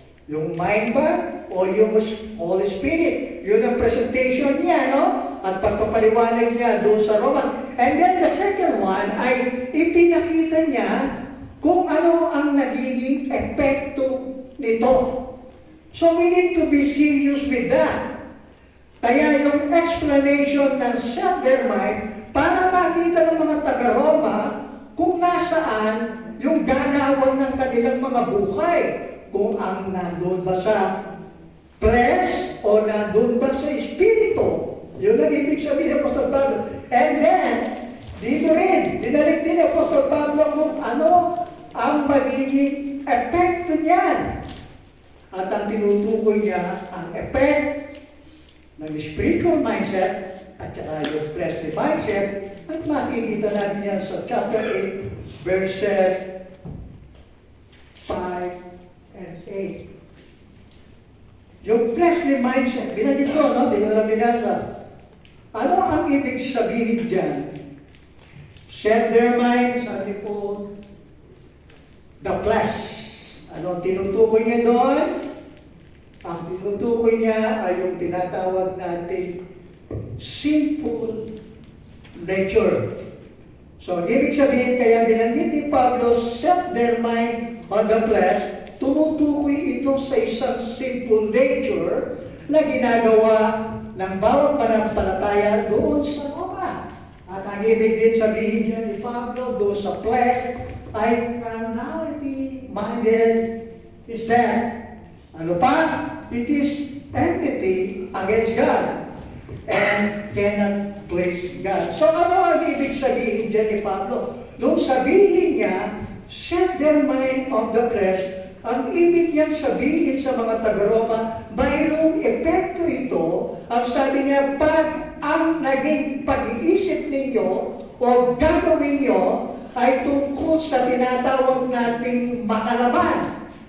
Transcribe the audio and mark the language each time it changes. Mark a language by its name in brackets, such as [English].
[Filipino] Yung mind ba o yung Holy Spirit? Yun ang presentation niya, no? At pagpapaliwanag niya doon sa Roman. [English] And then the second one [Filipino] ay ipinakita niya kung ano ang nagiging epekto nito. [English] So we need to be serious with that. [Filipino] Kaya yung explanation ng self-their mind, para makita ng mga taga-Roma kung nasaan yung ganawan ng kanilang mga buhay. Kung ang nandun ba sa flesh o nandun ba sa espiritu. Yun ang ibig sabihin ng Apostol Pablo. And then, dito rin, dinalik din ng Apostol Pablo kung ano ang magiging epekto niyan. At ang tinutukoy niya, ang effect ng spiritual mindset at saka yung fleshly mindset, at makikita natin yan sa chapter 8, verses 5 and 8. Yung fleshly mindset, binagit ko, no? Hindi ko na binasa. Ano ang ibig sabihin dyan? [English] Set their mind, [Filipino] sabi po, [English] the flesh. [Filipino] Ano ang tinutukoy niya doon? Ang tinutukoy niya ay yung tinatawag natin sinful nature. So, ibig sabihin, kaya binanggit ni Pablo, [English] set their mind on the flesh, [Filipino] tumutukoy ito sa isang sinful nature na ginagawa ng bawat manampalataya doon sa Roma. At ang ibig din sabihin niya ni Pablo doon sa flesh ay carnality-minded is that. Ano pa? [English] It is enmity against God and cannot please God. [Filipino] So ano ang ibig sabihin dyan ni Pablo? Nung sabihin niya, [English] set their mind on the flesh, [Filipino] ang ibig niyang sabihin sa mga taga-Roma, mayroong epekto ito. Ang sabi niya, pag ang naging pag-iisip ninyo o gagawin niyo ay tungkol sa tinatawag nating makalaman.